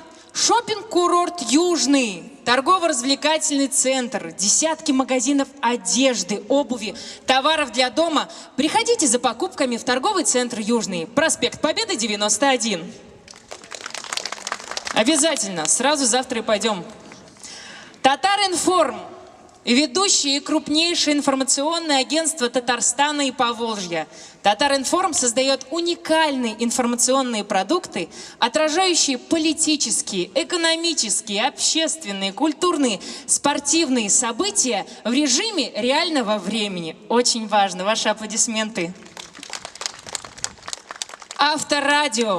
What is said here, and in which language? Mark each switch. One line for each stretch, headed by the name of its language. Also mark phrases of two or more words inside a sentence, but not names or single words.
Russian: Шоппинг-курорт «Южный», торгово-развлекательный центр, десятки магазинов одежды, обуви, товаров для дома. Приходите за покупками в торговый центр «Южный», проспект Победы, 91. Обязательно, сразу завтра и пойдем. Татар-Информ, ведущее и крупнейшее информационное агентство Татарстана и Поволжья. Татар-Информ создает уникальные информационные продукты, отражающие политические, экономические, общественные, культурные, спортивные события в режиме реального времени. Очень важно. Ваши аплодисменты. Авторадио.